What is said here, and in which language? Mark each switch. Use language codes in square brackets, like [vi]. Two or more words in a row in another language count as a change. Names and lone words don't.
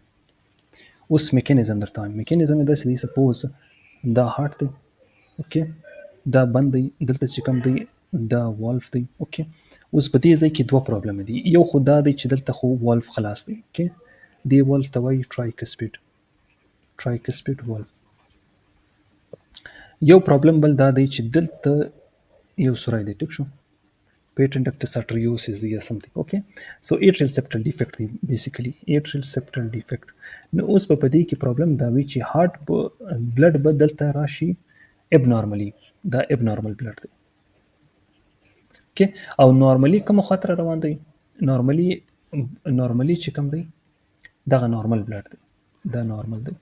[ps] اوس میکانیزم درته وایم میکانیزم یې داسې دی سپوز دا هارت دی اوکې دا بند دی دلته چې کوم دی دا والف دی اوکې اوس په دې ځای کې دوه پرابلم دي یو خو دا دی چې دلته خو والف خلاص دی اوکې دی والف ته وایي [en] tricuspid valve. [ps] یو پرابلم بل دا دی چې دلته یو سوری دی ټیک شو [en] patent ductus arteriosus [ps] یا [en] something okay so atrial septal defect [ps] دی [en] basically atrial septal defect. [ps] نو اوس په دې کې پرابلم دا وی چې [en] heart blood [ps] به دلته راشي ابنارملی دا [en] abnormal blood [ps] دی اوکې او نارملی کوم خطر روان دی نارملی چې کوم دی دا [en] normal blood [ps] دی دا نارمل دی.